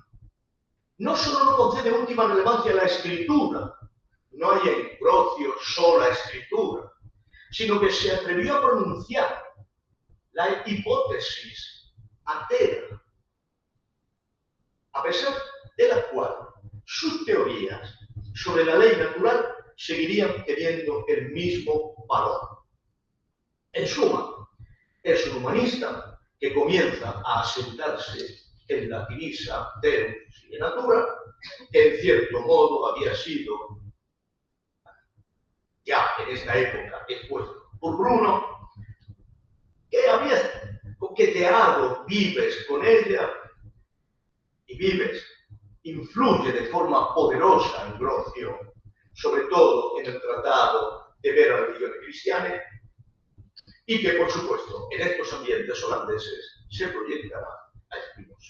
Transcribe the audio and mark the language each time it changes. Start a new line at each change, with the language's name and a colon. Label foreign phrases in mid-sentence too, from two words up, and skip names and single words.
Spanish: No solo no concede última relevancia a la escritura, no hay en Ambrosio sola escritura, sino que se atrevió a pronunciar la hipótesis atea, a pesar de la cual sus teorías sobre la ley natural seguirían teniendo el mismo valor. En suma, es un humanista que comienza a asentarse en la divisa
Latin: Deus sive natura,
Spanish: que en cierto modo había sido, ya en esta época, expuesto por Bruno, que había coqueteado Vives con ella, y Vives influye de forma poderosa en Ambrosio, sobre todo en el tratado de Vera Religione Cristiane, y que, por supuesto, en estos ambientes holandeses se proyectará a Spinoza.